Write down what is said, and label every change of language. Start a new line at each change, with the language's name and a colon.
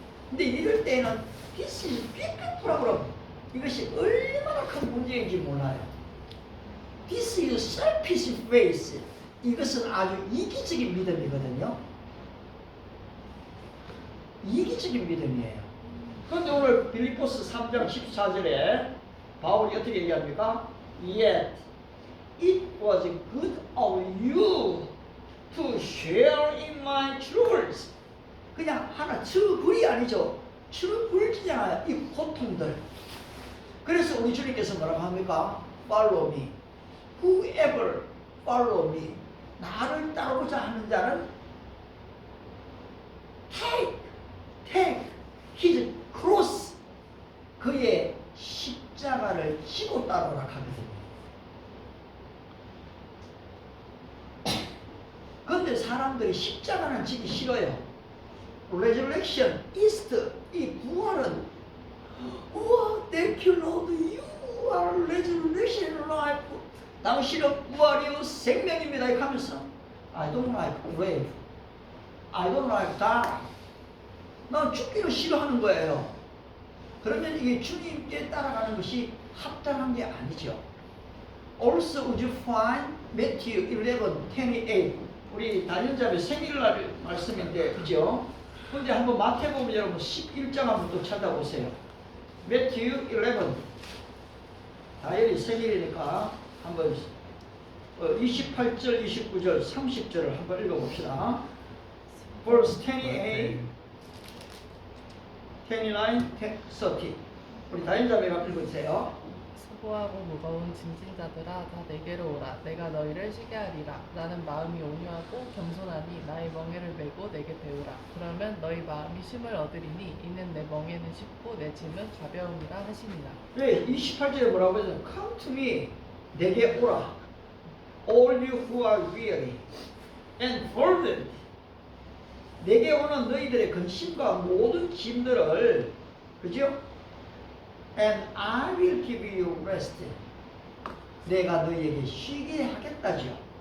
Korean: 근데 이럴 때는
English: This is big problem.
Korean: 이것이 얼마나 큰 문제인지 몰라요.
English: This is selfish faith.
Korean: 이것은 아주 이기적인 믿음이거든요. 이기적인 믿음이에요. 그런데 오늘 빌립보스 3장 14절에 바울이 어떻게 얘기합니까?
English: Yet it was good of you to share in my troubles.
Korean: 그냥 하나 트러블이 아니죠. 트러블이잖아요. 이 고통들. 그래서 우리 주님께서 뭐라고 합니까?
English: Follow me. Whoever follow me.
Korean: 나를 따르고자 하는 자는
English: take his cross.
Korean: 그의 십자가를 지고 따르라 하거든요. 그런데 사람들이 십자가는 지기 싫어요.
English: Resurrection, Easter,
Korean: 이 부활은 우와,
English: thank you Lord, you are resurrection life.
Korean: 당신은 부활이요 생명입니다. 이렇게 하면서
English: I don't like grave, I don't like die.
Korean: 난 죽기를 싫어하는 거예요. 그러면 이게 주님께 따라가는 것이 합당한 게 아니죠.
English: Also would you find Matthew 11:28.
Korean: 우리 단연자매 생일날 말씀인데 그죠? 근데 한번 마태복음 여러분 11장 한번 또 찾아보세요.
English: Matthew 11.
Korean: 다현이 생일이니까 한번 28절, 29절, 30절을 한번 읽어봅시다.
English: Verse 28, 29, 30.
Korean: 우리 다인자매가 읽어주세요. 수고하고 무거운 짐진 자들아 다 내게로 오라. 내가 너희를 쉬게 하리라. 나는 마음이 온유하고 겸손하니 나의 멍에를 메고 내게 배우라. 그러면 너희 마음이 쉼을 얻으리니 이는 내 멍에는 쉽고 내 짐은 가벼움이라 하시니라. 네, 28절에 뭐라고 하죠?
English: Come to me,
Korean: 내게 오라.
English: All you who are weary and burdened.
Korean: 내게 오는 너희들의 근심과 모든 짐들을, 그죠?
English: And I will give you rest.
Korean: 내가 너희에게 쉬게 하겠다죠.